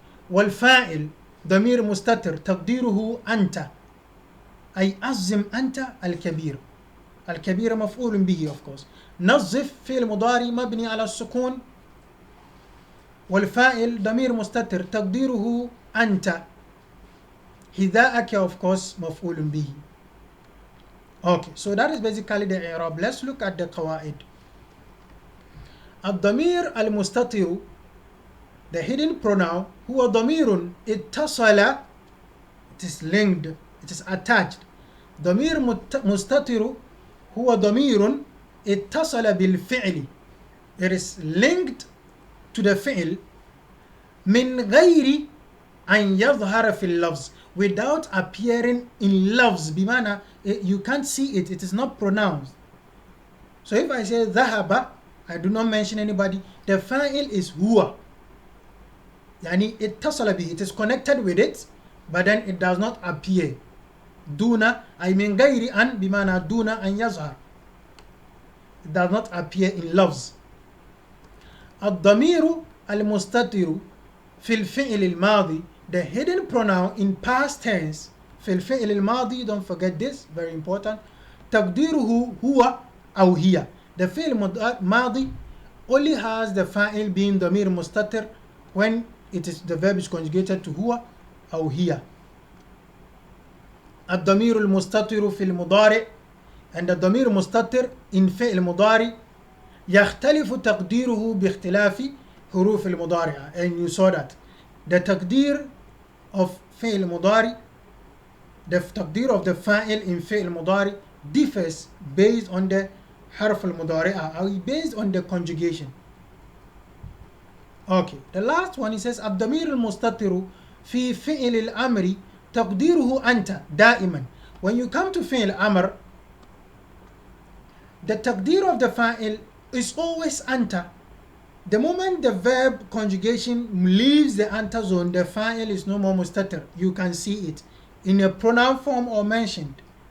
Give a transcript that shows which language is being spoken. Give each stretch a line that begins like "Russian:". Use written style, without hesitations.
Arabic: والفاعل ضمير مستتر تقديره أنت، أي عظم أنت الكبير. الكبير مفعول به
English: of course.
Arabic: نظف فعل مضارع مبني على السكون. والفاعل ضمير مستتر تقديره أنت. حذاءك
English: of course
Arabic: مفعول به.
English: Okay, so that is basically the إعراب. Let's look at the قواعد. الضمير المستتر, the hidden pronoun,
Arabic: هو ضمير اتصل,
English: it is linked, it is attached.
Arabic: ضمير مستتر هو ضمير اتصل بالفعل,
English: it is linked to the فعل
Arabic: من غير أن يظهر في اللفظ,
English: without appearing in لفظ, بمعنى you can't see it, it is not pronounced. So if I say ذهب, I do not mention anybody, the فاعل is هو,
Arabic: يعني اتصل به,
English: it is connected with it, but then it does not appear.
Arabic: دون أي من غير أن, بمعنى دون أن يظهر,
English: it does not appear in
Arabic: لفظ. الضمير المستتر في الفعل الماضي,
English: the hidden pronoun in past tense
Arabic: في الفعل الماضي,
English: don't forget this, very important.
Arabic: تقديره هو أو هي.
English: The فعل الماضي only has the فاعل being ضمير مستتر when it is the verb is conjugated to
Arabic: هو أو هي.
English: الضمير المستتر في المضارع, and the ضمير مستتر in فعل مضارع
Arabic: يختلف تقديره باختلاف حروف المضارع,
English: and you saw that the تقدير of فعل مضارع, the تقدير of the فاعل in فعل مضارع differs based on the حرف المضارع, or based on the conjugation. Okay, the last one, he says
Arabic: الضمير المستتر في فعل الأمر تقديره أنت دائما.
English: When you come to فعل أمر, the تقدير of the فاعل is always أنت. The moment the verb conjugation leaves the anta zone, the fa'il is no more mustatir. You can see it in a pronoun form or mentioned.